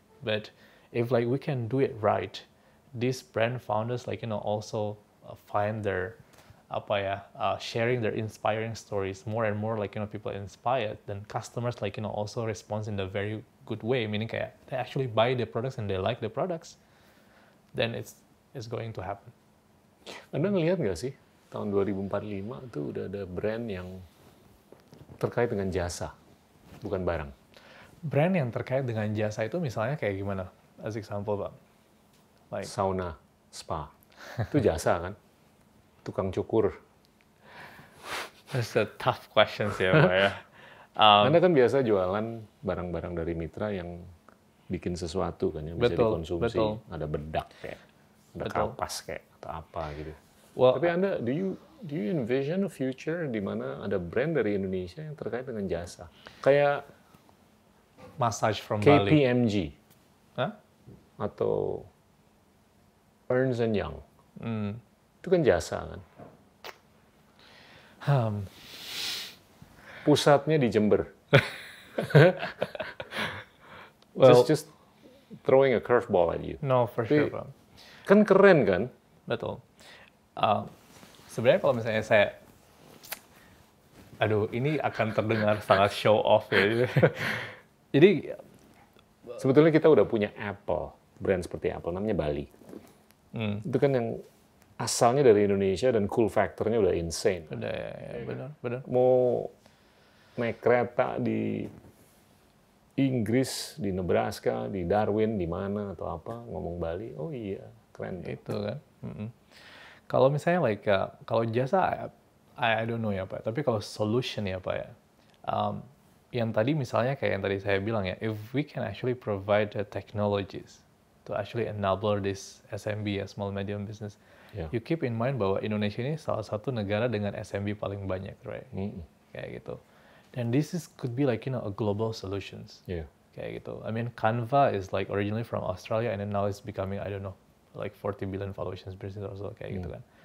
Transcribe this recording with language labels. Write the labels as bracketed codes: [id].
[en] But if we can do it right, these brand founders also find their sharing their inspiring stories more and more people inspired, then customers also respond in a very good way, meaning kayak they actually buy the products and they like the products, then it's going to happen. [id] Anda ngelihat nggak sih tahun 2045 itu udah ada brand yang terkait dengan jasa, bukan barang. Brand yang terkait dengan jasa itu misalnya kayak gimana? [en] As example, Pak. [id] Sauna, spa. Itu jasa kan? Tukang cukur. [en] That's a tough question [id] sih ya, Pak ya. Anda kan biasa jualan barang-barang dari mitra yang bikin sesuatu kan yang bisa dikonsumsi. Betul. Ada bedak kayak, ada kapas kayak atau apa gitu. [en] Well, [id] tapi Anda, [en] do you envision a future [id] di mana ada brand dari Indonesia yang terkait dengan jasa? Kayak [en] massage from Bali. KPMG. Huh? [id] Atau Ernst & Young. Itu kan jasa kan? Pusatnya di Jember. [en] Well, just throwing a curveball at you. No, for sure, Bang. [id] Kan keren kan? Betul. Sebenarnya kalau misalnya ini akan terdengar sangat show off ya. Jadi sebetulnya kita udah punya Apple, brand seperti Apple, namanya Bali. Itu kan yang asalnya dari Indonesia dan cool factor-nya udah insane. Udah, ya, benar. Mau naik kereta di Inggris, di Nebraska, di Darwin, di mana atau apa, ngomong Bali, oh iya, keren. Itu kan. Kalau misalnya kalau jasa, [en] I don't know [id] ya Pak, tapi kalau solution ya Pak ya, yang tadi misalnya kayak yang tadi saya bilang ya, [en] if we can actually provide the technologies to actually enable this SMB, small medium business, Yeah. you keep in mind [id] bahwa Indonesia ini salah satu negara dengan SMB paling banyak, right? Kayak gitu. [en] And could be like, a global solutions. Yeah. [id] Kayak gitu. [en] I mean, Canva is like originally from Australia and then now it's becoming, I don't know, like 40 billion followers business or so, [id] kayak gitu kan.